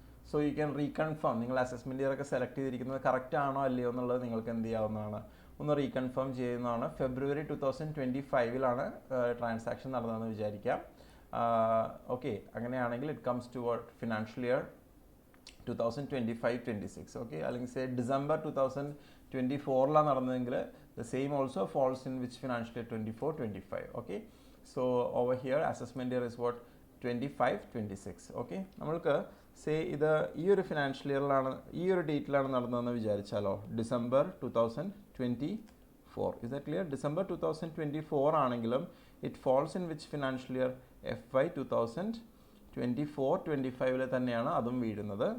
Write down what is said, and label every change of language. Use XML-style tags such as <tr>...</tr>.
<en>so you can reconfirm,</en> <ml>നിങ്ങൾ assessment ഇയറൊക്കെ select ചെയ്തിരിക്കുന്നത് correct ആണോ അല്ലയോ എന്നുള്ളത് നിങ്ങൾക്ക് എന്ത് ചെയ്യാവുന്നതാണ്, ഒന്ന് റീകൺഫേം ചെയ്യുന്നതാണ്. February 2025 ട്രാൻസാക്ഷൻ നടന്നതെന്ന് വിചാരിക്കാം. ഓക്കെ, അങ്ങനെയാണെങ്കിൽ</ml> <en>It comes to financial year 2025-26.</en> <ml>Okay, അല്ലെങ്കിൽ</ml> <en>say December 2024</en> <ml>നടന്നതെങ്കിൽ</ml> <en>the same also falls in which financial year 24-25. okay, so over here assessment year is what 25-26.</en> <ml>okay, നമ്മൾക്ക് സേ ഇത് ഈ ഒരു ഫിനാൻഷ്യൽ ഇയറിലാണ്, ഈ ഒരു ഡേറ്റിലാണ് നടന്നതെന്ന് വിചാരിച്ചാലോ, December 2024.</ml> <en>is that clear? December 2024</en> <ml>ആണെങ്കിലും</ml> <en>it falls in which financial year, FY 2024-25</en> <ml>തന്നെയാണ് അതും വീഴുന്നത്.</ml>